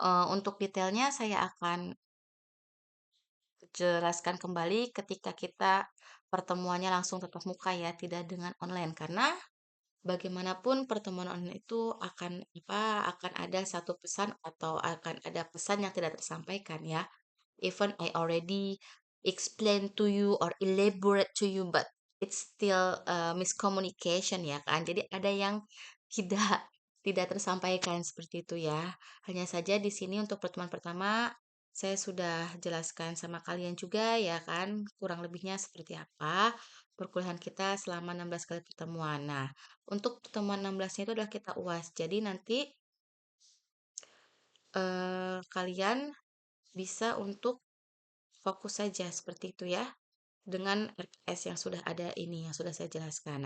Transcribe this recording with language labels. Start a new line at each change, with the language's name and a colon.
Indonesian: Untuk detailnya saya akan jelaskan kembali ketika kita pertemuannya langsung tatap muka ya, tidak dengan online. Karena bagaimanapun pertemuan online itu akan ada satu pesan atau akan ada pesan yang tidak tersampaikan ya.
English: Even I already explain to you or elaborate to you, but it's still miscommunication
Indonesian: ya kan. Jadi ada yang tidak tidak tersampaikan seperti itu ya. Hanya saja di sini untuk pertemuan pertama saya sudah jelaskan sama kalian juga ya kan, kurang lebihnya seperti apa perkuliahan kita selama 16 kali pertemuan. Nah, untuk pertemuan 16-nya itu adalah kita UAS. Jadi nanti kalian bisa untuk fokus saja seperti itu ya, dengan RPS yang sudah ada ini, yang sudah saya jelaskan.